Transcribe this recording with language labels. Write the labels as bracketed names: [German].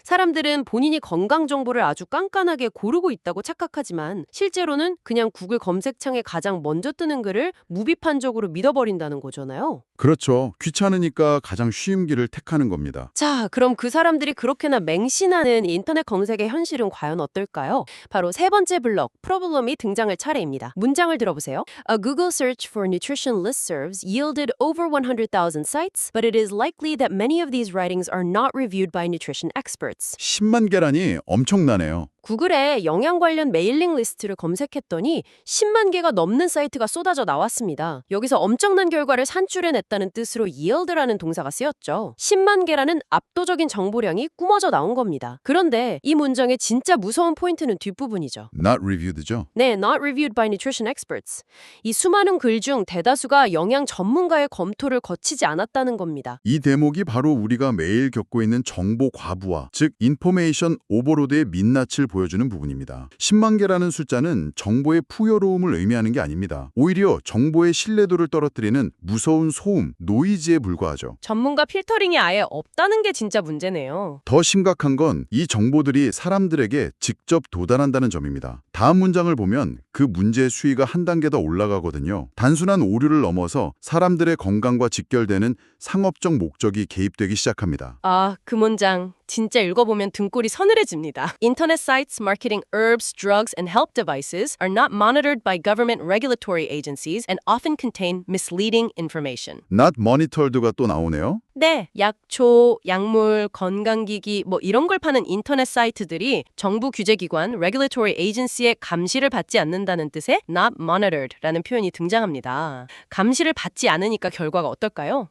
[Korean] 사람들은 본인이 건강 정보를 아주 깐깐하게 고르고 있다고 착각하지만 실제로는 그냥 구글 검색창에 가장 먼저 뜨는 글을 무비판적으로 믿어버린다는 거잖아요. 그렇죠. 귀찮으니까 가장 쉬운 길을 택하는 겁니다. 자, 그럼 그 사람들이 그렇게나 맹신하는 인터넷 검색의 현실은 과연 어떨까요? 바로 세 번째 블록, 프로블럼이 등장할 차례입니다. 문장을 들어보세요. [English] A Google search for nutrition listservs yielded over 100,000 sites, but it is likely that many of these writings are not reviewed by nutrition experts. [Korean] 10만 계란이 엄청나네요. 구글에 영양 관련 메일링 리스트를 검색했더니 10만 개가 넘는 사이트가 쏟아져 나왔습니다. 여기서 엄청난 결과를 산출해냈다는 뜻으로 yield라는 동사가 쓰였죠. 10만 개라는 압도적인 정보량이 꾸며져 나온 겁니다. 그런데 이 문장의 진짜 무서운 포인트는 뒷부분이죠. [English] Not reviewed죠. 네, not reviewed by nutrition experts. [Korean] 이 수많은 글 중 대다수가 영양 전문가의 검토를 거치지 않았다는 겁니다. 이 대목이 바로 우리가 매일 겪고 있는 정보 과부하, 즉 인포메이션 오버로드의 민낯을 보여주는 부분입니다. 10만 개라는 숫자는 정보의 풍요로움을 의미하는 게 아닙니다. 오히려 정보의 신뢰도를 떨어뜨리는 무서운 소음, 노이즈에 불과하죠. 전문가 필터링이 아예 없다는 게 진짜 문제네요. 더 심각한 건 이 정보들이 사람들에게 직접 도달한다는 점입니다. 다음 문장을 보면 그 문제의 수위가 한 단계 더 올라가거든요. 단순한 오류를 넘어서 사람들의 건강과 직결되는 상업적 목적이 개입되기 시작합니다. 아, 그 문장 진짜 읽어보면 등골이 서늘해집니다. [English] Internet sites marketing herbs, drugs, and health devices are not monitored by government regulatory agencies and often contain misleading information. Not monitored [Korean] 가 또 나오네요. 네, 약초, 약물, 건강기기 뭐 이런 걸 파는 인터넷 사이트들이 정부 규제기관 regulatory agency의 감시를 받지 않는다는 뜻의 [English] not monitored [Korean] 라는 표현이 등장합니다. 감시를 받지 않으니까 결과가 어떨까요?